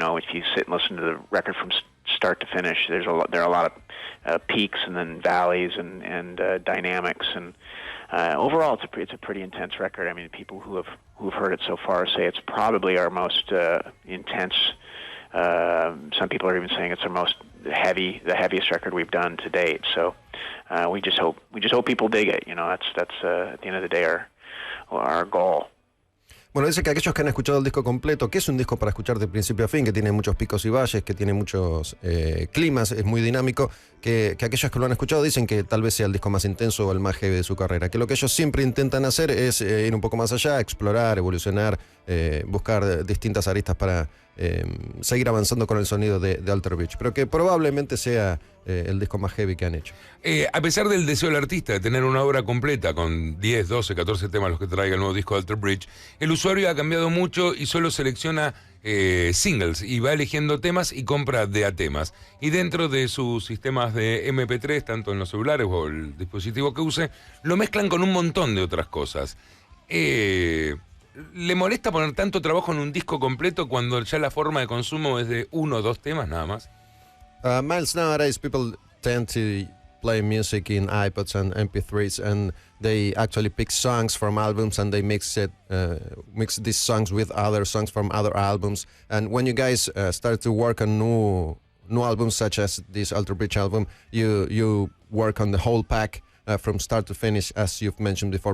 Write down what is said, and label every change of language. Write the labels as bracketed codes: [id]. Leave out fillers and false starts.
[en] You know, if you sit and listen to the record from start to finish, there are a lot of peaks and then valleys and dynamics, and overall it's a pretty intense record. I mean, people who've heard it so far say it's probably our most intense. Some people are even saying it's the heaviest record we've done to date. So we just hope people dig it. You know, that's at the end of the day our goal. [es] Bueno, dice que aquellos que han escuchado el disco completo, que es un disco para escuchar de principio a fin, que tiene muchos picos y valles, que tiene muchos climas, es muy dinámico, que aquellos que lo han escuchado dicen que tal vez sea el disco más intenso o el más heavy de su carrera, que lo que ellos siempre intentan hacer es ir un poco más allá, explorar, evolucionar, buscar distintas aristas para seguir avanzando con el sonido de Alter Bridge, pero que probablemente sea el disco más heavy que han hecho. A pesar del deseo del artista de tener una obra completa con 10, 12, 14 temas los que traiga el nuevo disco de Alter Bridge, el usuario ha cambiado mucho y solo selecciona singles y va eligiendo temas y compra de a temas. Y dentro de sus sistemas de MP3, tanto en los celulares o el dispositivo que use, lo mezclan con un montón de otras cosas. ¿Le molesta poner tanto trabajo en un disco completo cuando ya la forma de consumo es de 1 o 2 temas nada más? [en] Myles, nowadays people tend to play music in iPods and MP3s, and they actually pick songs from albums and they mix these songs with other songs from other albums. And when you guys start to work on new new albums such as this Alter Bridge album, you work on the whole pack from start to finish, as you've mentioned before.